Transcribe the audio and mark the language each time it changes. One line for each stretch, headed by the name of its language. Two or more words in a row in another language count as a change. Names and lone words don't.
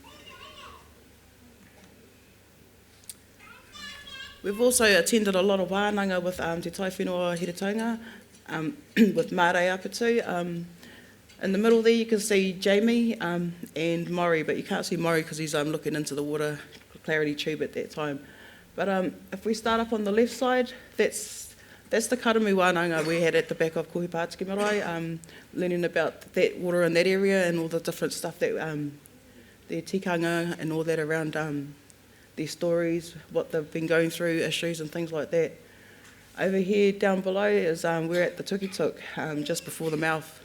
English: We've also attended a lot of wānanga with Te Tai Whenua Heretaunga, with Mārei Apatu. In the middle there you can see Jamie and Maury, but you can't see Maury because he's looking into the water clarity tube at that time. But if we start up on the left side, that's the karamu wānanga we had at the back of Kohi Pātiki Marae, learning about that water in that area and all the different stuff that their tikanga and all that around their stories, what they've been going through, issues and things like that. Over here down below is we're at the Tukituk, just before the mouth.